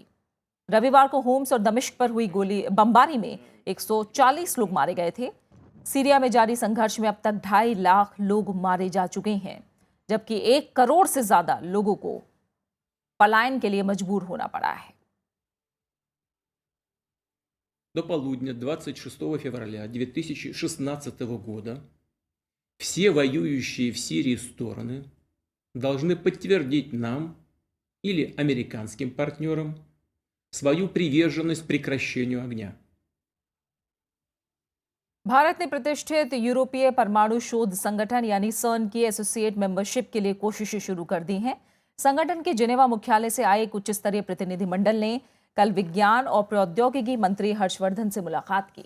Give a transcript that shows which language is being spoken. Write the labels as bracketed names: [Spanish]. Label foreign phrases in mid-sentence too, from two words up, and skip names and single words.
[Hindi] रविवार को होम्स और दमिश्क पर हुई बमबारी में 140 लोग मारे गए थे। सीरिया में जारी संघर्ष में अब तक 2.5 लाख लोग मारे जा चुके हैं, जबकि 1 करोड़ से ज्यादा लोगों को पलायन के लिए मजबूर होना पड़ा है। [Russian] До полудня 26 февраля 2016 года все воюющие в Сирии стороны должны подтвердить нам или американским партнерам свою приверженность прекращению огня. [Hindi] भारत ने प्रतिष्ठित यूरोपीय परमाणु शोध संगठन यानी CERN की [English] associate membership [Hindi] के लिए कोशिशें शुरू कर दी हैं। संगठन के जिनेवा मुख्यालय से आए एक उच्च स्तरीय प्रतिनिधिमंडल ने कल विज्ञान और प्रौद्योगिकी मंत्री हर्षवर्धन से मुलाकात की।